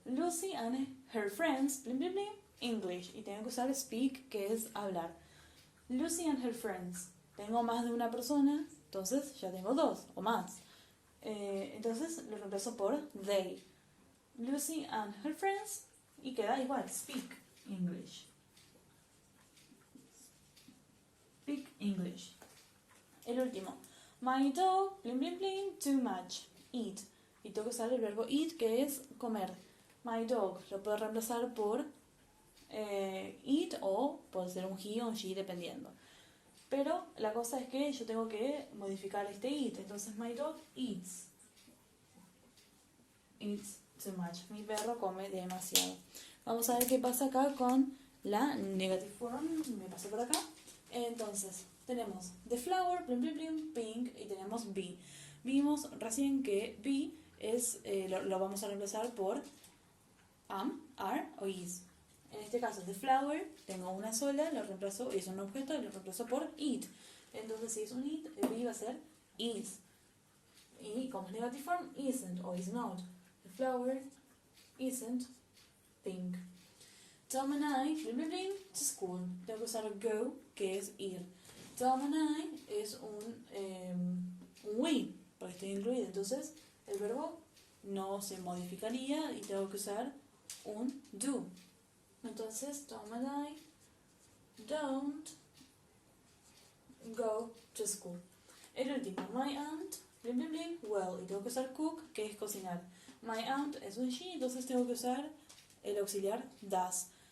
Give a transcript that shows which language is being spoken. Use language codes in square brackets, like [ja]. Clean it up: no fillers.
[en] Lucy and her friends, blim, blim, blim, English. [es] Y tengo que usar speak, que es hablar. [en] Lucy and her friends. [es] Tengo más de una persona, entonces ya tengo dos o más. Entonces lo reemplazo por they. [en] Lucy and her friends. [es] Y queda igual, [en] speak English. Speak English. [es] El último. [en] My dog, blim, blim, blim, too much. Eat. [es] Y tengo que usar el verbo eat, que es comer. My dog lo puedo reemplazar por eat o puede ser un he o un she dependiendo. Pero la cosa es que yo tengo que modificar este eat. Entonces [en] my dog eats. Eats too much. [es] Mi perro come demasiado. Vamos a ver qué pasa acá con la negative form. Me pasé por acá. Entonces, tenemos the flower, blim, blim, blim, pink, y tenemos be. Vimos recién que be es, lo vamos a reemplazar por am, are o is. En este caso, the flower, tengo una sola, lo reemplazo, es un objeto y lo reemplazo por it. Entonces, si es un it, el be va a ser is. Y como es negative form, isn't o is not. [en] The flower isn't pink. Tom and I, blim, blim, blim, to school. [es] Tengo que usar go, que es ir. Tom and I es un we, porque estoy incluido. Entonces, el verbo no se modificaría y tengo que usar un do. Entonces, [en] Tom and I don't go to school. [es] El último, [en] my aunt, blim, blim, blim, well. [es] Y tengo que usar cook, que es cocinar. My aunt es un she, entonces tengo que usar el auxiliar does.